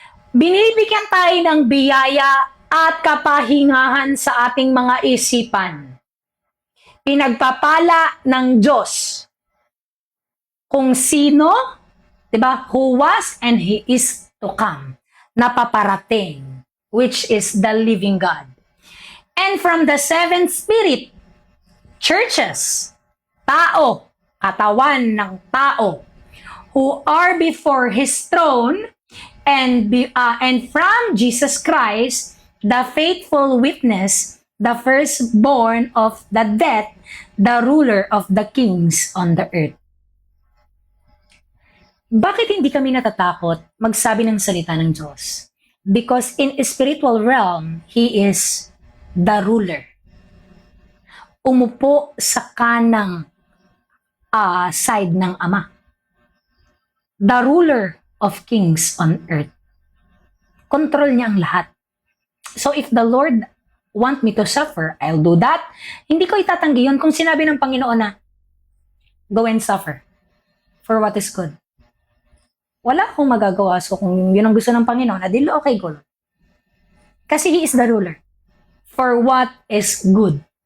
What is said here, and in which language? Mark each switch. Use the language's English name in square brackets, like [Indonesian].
[Filipino] Binibigyan tayo ng biyaya at kapahingahan sa ating mga isipan. Pinagpapala ng Diyos kung sino, diba, [English] who was and He is to come, [Filipino] na paparating, [English] which is the living God. And from the 7 spirit churches, [Filipino] tao, katawan ng tao, [English] who are before His throne, and from Jesus Christ, the faithful witness, the firstborn of the dead, the ruler of the kings on the earth. [Filipino] Bakit hindi kami natatakot magsabi ng salita ng Diyos? [English] Because in spiritual realm, He is the ruler. [Filipino] Umupo sa kanang side ng Ama. [English] The ruler of kings on earth. Control [Filipino] niya ang lahat. [English] So if the Lord want me to suffer, I'll do that. [Filipino] Hindi ko itatanggi yun kung sinabi ng Panginoon na, [English] go and suffer for what is good. [Filipino] Wala akong magagawa. So kung yun ang gusto ng Panginoon, adil, okay, go. [English] Kasi He is the ruler for what is good.